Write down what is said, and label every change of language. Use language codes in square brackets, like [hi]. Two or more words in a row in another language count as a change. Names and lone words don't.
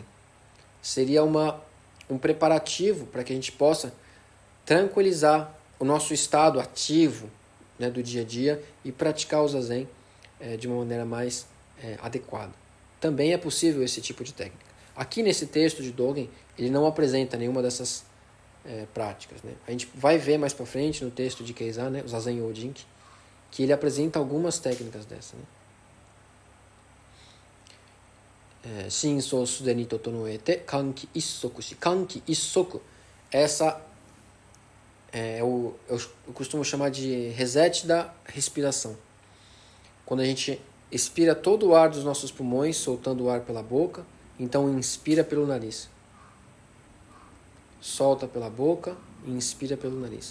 [pt] Seria um preparativo para que a gente possa tranquilizar o nosso estado ativo, né, do dia a dia e praticar o Zazen de uma maneira mais adequada. Também é possível esse tipo de técnica. Aqui nesse texto de Dogen, ele não apresenta nenhuma dessas práticas, né? A gente vai ver mais para frente no texto de Keizan, né, o Zazen Yojinki, que ele apresenta algumas técnicas dessas, né? [ja] 身相既に調へて欠気一息し. 欠気一息. [pt] Essa eu costumo chamar de reset da respiração. Quando a gente expira todo o ar dos nossos pulmões, soltando o ar pela boca, então inspira pelo nariz. Solta pela boca e inspira pelo nariz.